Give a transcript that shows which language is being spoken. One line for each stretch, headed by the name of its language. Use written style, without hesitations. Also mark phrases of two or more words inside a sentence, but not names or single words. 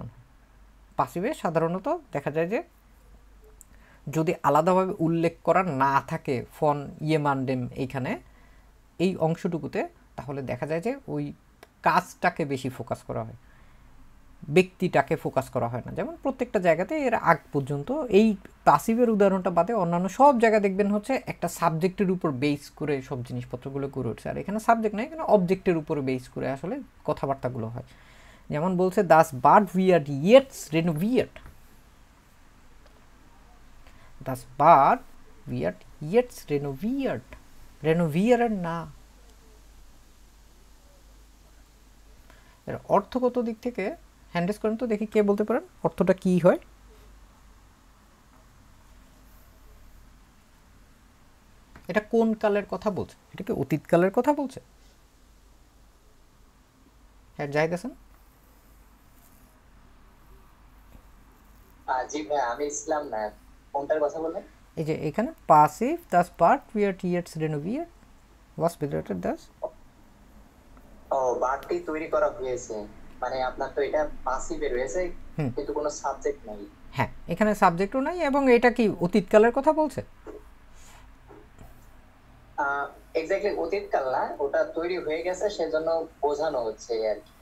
Bangla: পাসিভে সাধারণত দেখা যায় যে যদি আলাদাভাবে উল্লেখ করা না থাকে
German: von jemandem
Bangla: এইখানে এই অংশটুকুতে, তাহলে দেখা যায় যে ওই কাজটাকে বেশি ফোকাস করা হয়, ব্যক্তিটাকে ফোকাস করা হয় না। যেমন প্রত্যেকটা জায়গাতে এর আগ পর্যন্ত এই পাসিভের উদাহরণটা বাদে অন্যান্য সব জায়গায় দেখবেন হচ্ছে একটা সাবজেক্টের উপর বেস করে সব জিনিসপত্রগুলো করে উঠছে, আর এখানে সাবজেক্ট নয়, এখানে অবজেক্টের উপরে বেস করে আসলে কথাবার্তাগুলো হয়। যেমন বলছে
German: das Bad wird jetzt renoviert, das Bad wird jetzt renoviert, renovieren না।
Bangla: এর অর্থগত দিক থেকে হ্যান্ডেস করেন তো দেখি কে বলতে পারেন অর্থটা কি হয়। এটা কোন কালের কথা বলছে? এটা কি অতীত কালের কথা বলছে? হ্যাঁ জাহিদ হাসান। জি ভাই আমি ইসলাম না, কোনটার কথা বলেন? এই যে এখানে পাসিভ
German: das Bad wird jetzt renoviert, was bedeutet das?
Bangla: ও বারটি তৈরি করা হয়েছে, মানে আপনার তো এটা পাসিভে রয়েছে কিন্তু কোনো সাবজেক্ট নাই। হ্যাঁ এখানে সাবজেক্টও নাই এবং এটা কি অতীতকালের কথা বলছে? এক্স্যাক্টলি অতীতকাল না, ওটা তৈরি হয়ে গেছে সেজন্য বোঝানো হচ্ছে আর কি।